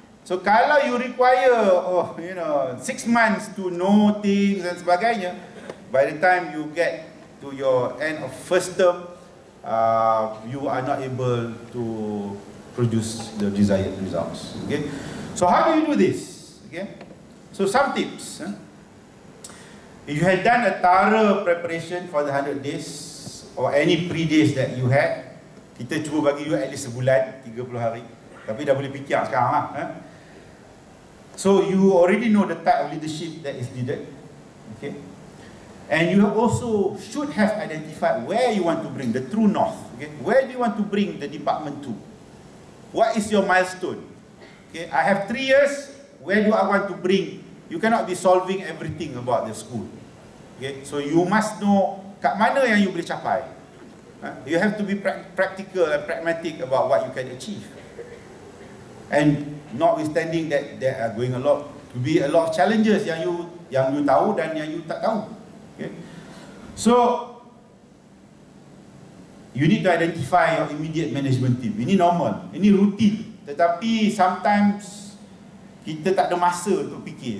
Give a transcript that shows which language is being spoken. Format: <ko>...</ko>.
<en>So</en> <ms>kalau</ms> <en>you require 6 months to know things</en> <ms>dan sebagainya,</ms> <en>by the time you get to your end of first term, you are not able to produce the desired results. Okay, so how do you do this? Okay, so some tips. If you had done a thorough preparation for the 100 days or any pre-days that you had,</en> <ms>kita cuba bagi</ms> <en>you at least</en> <ms>sebulan, 30 hari. Tapi dah boleh fikir sekarang lah.</ms> <en>So you already know the type of leadership that is needed. Okay. And you also should have identified where you want to bring the true north. Okay. Where do you want to bring the department to? What is your milestone? Okay. I have 3 years. Where do I want to bring? You cannot be solving everything about the school. Okay. So you must know</en> <ms>kat mana yang</ms> <en>you</en> <ms>boleh capai.</ms> <en>You have to be practical and pragmatic about what you can achieve. And notwithstanding that there are going to be a lot of challenges</en> <ms>yang</ms> <en>you</en> <ms>tahu dan yang</ms> <en>you</en> <ms>tak tahu.</ms> <en>Okay. So you need to identify your immediate management team.</en> <ms>Ini normal, ini rutin. Tetapi</ms> <en>sometimes</en> <ms>kita tak ada masa untuk fikir.</ms>